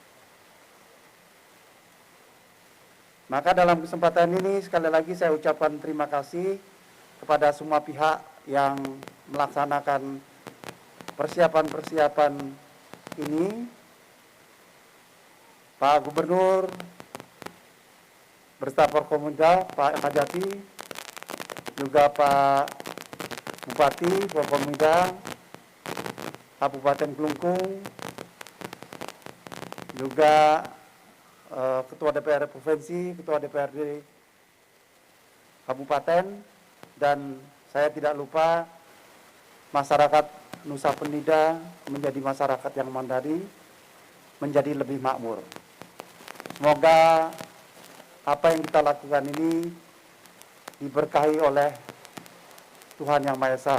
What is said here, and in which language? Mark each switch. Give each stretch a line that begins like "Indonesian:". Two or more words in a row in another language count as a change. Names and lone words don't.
Indonesian: Maka dalam kesempatan ini sekali lagi saya ucapkan terima kasih kepada semua pihak yang melaksanakan persiapan-persiapan ini. Pak Gubernur beserta Forkominda, Pak Kajati, juga Pak Bupati Forkominda, Kabupaten Kelungkung, juga Ketua DPRD Provinsi, Ketua DPRD Kabupaten, dan saya tidak lupa masyarakat Nusa Penida menjadi masyarakat yang mandiri, menjadi lebih makmur. Semoga apa yang kita lakukan ini diberkahi oleh Tuhan Yang Maha Esa.